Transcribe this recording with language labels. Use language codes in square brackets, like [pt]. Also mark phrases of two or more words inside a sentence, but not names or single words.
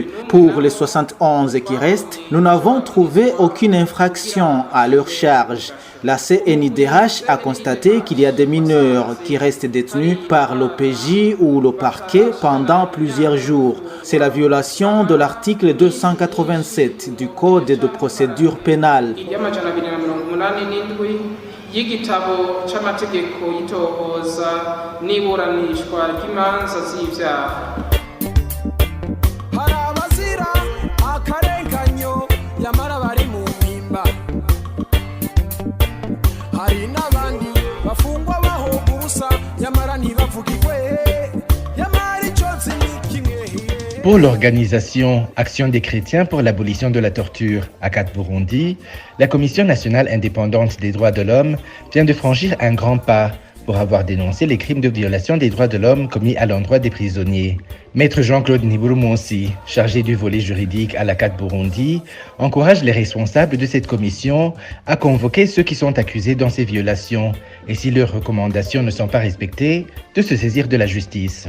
[fr] Pour les 71 qui restent, nous n'avons trouvé aucune infraction à leur charge. La CNIDH a constaté qu'il y a des mineurs qui restent détenus par l'OPJ ou le parquet pendant plusieurs jours. C'est la violation de l'article 287 du Code de procédure pénale. [rn] y'igitabo c'amategeko y'itohoza n'iburanishwa ry'imanza z'ivyaha. Hari abazira akarenganyo yamara bari mu mpimba, hari n'abandi bafungwa bahoga ubusa yamara ntibavugirwe, yamara icozi ni kimwe. [fr] Pour l'organisation Action des chrétiens pour l'abolition de la torture, ACAT Burundi, la Commission nationale indépendante des droits de l'homme vient de franchir un grand pas pour avoir dénoncé les crimes de violation des droits de l'homme commis à l'endroit des prisonniers. Maître Jean-Claude Niburumonsi, chargé du volet juridique à l'ACAT Burundi, encourage les responsables de cette commission à convoquer ceux qui sont accusés dans ces violations et si leurs recommandations ne sont pas respectées, de se saisir de la justice.